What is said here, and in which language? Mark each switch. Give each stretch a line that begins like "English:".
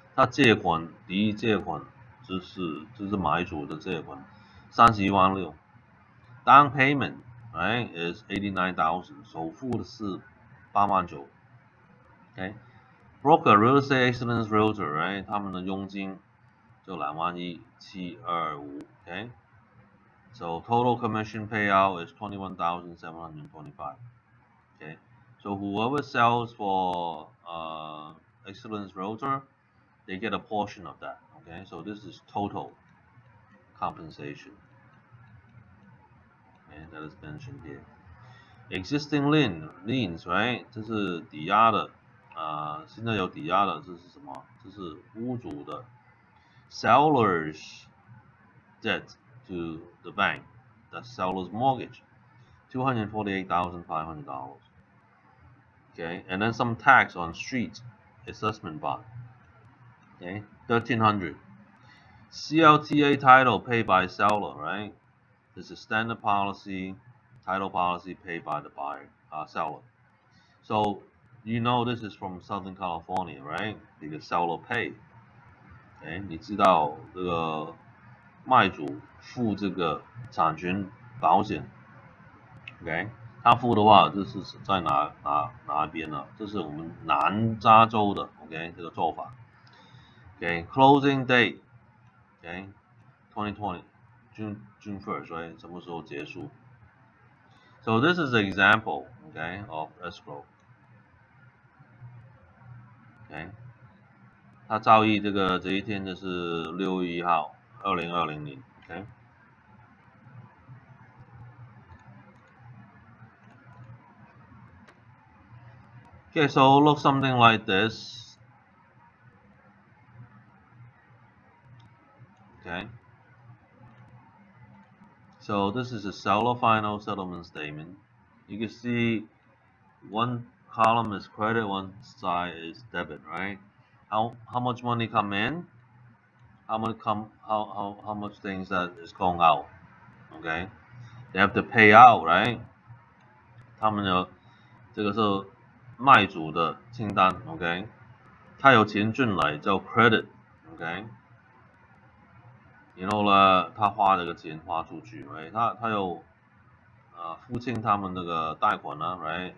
Chinese: 他借款第一借款就是买主的借款31.6万，
English: down payment, right, is 89,000,
Chinese: 首付是8.9万，okay?
English: Broker real estate excellence realtor, right? 他们的佣金就21725, okay? So total commission payout is 21,725, okay? So whoever sells for excellence realtor, they get a portion of that, okay? So this is total compensation, okay? That is mentioned here. Existing liens, right?
Chinese: 这是抵押的，现在有抵押的，这是什么？这是屋主的
English: seller's debt to the bank, that's seller's mortgage, $248,500. Okay, and then some tax on street assessment bond. Okay, $1,300. CLTA title paid by seller, right? This is standard policy, title policy paid by the buyer, seller. So you know this is from Southern California, right? Because seller paid.
Chinese: Okay, 你知道这个卖主付这个产权保险 ，OK？他付的话，这是在哪一边呢？这是我们南加州的 ，OK？这个做法 ，OK？
English: Closing date，
Chinese: OK？ 2020
English: June 1st, right?
Chinese: 什么时候结束
English: ？So this is an example, okay, of escrow. Okay.
Chinese: 它照议这一天就是6月1号，2020年 ，OK。
English: Okay, so look something like this. Okay. So this is a seller final settlement statement. You can see one column is credit, one side is debit, right? How much money come in? How much things that is going out? Okay, they have to pay out, right?
Chinese: 他们有这个是卖主的清单 ，OK？他有钱进来叫 credit，OK？ 然后呢，他花这个钱花出去 ，right？他有付清他们那个贷款呢 ，right？